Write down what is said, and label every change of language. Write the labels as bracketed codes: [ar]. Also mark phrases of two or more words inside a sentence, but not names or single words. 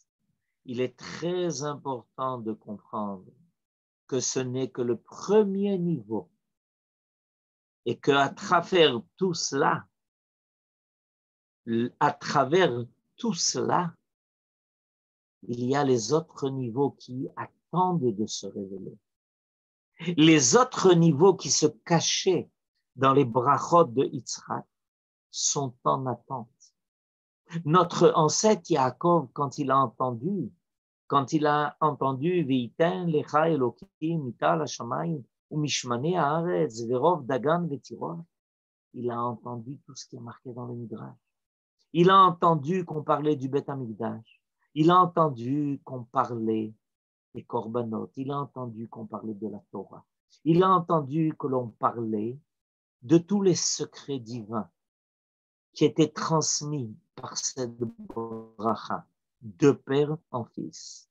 [fr] Il est très important de comprendre que ce n'est que le premier niveau et qu'à travers tout cela, il y a les autres niveaux qui attendent de se révéler. Les autres niveaux qui se cachaient dans les brachot de Yitzhak sont en attente. Notre ancêtre Yaakov, quand il a entendu [he] ויתן לך אלוהים מטל השמים ומשמני הארץ ורב דגן ותירש, [fr] il a entendu tout ce qui est marqué dans le Midrash. Il a entendu qu'on parlait du [he] בית המקדש. [fr] Il a entendu qu'on parlait des Korbanot. Il a entendu qu'on parlait de la Torah. Il a entendu que l'on parlait de tous les secrets divins qui étaient transmis par cette bracha, de père en fils.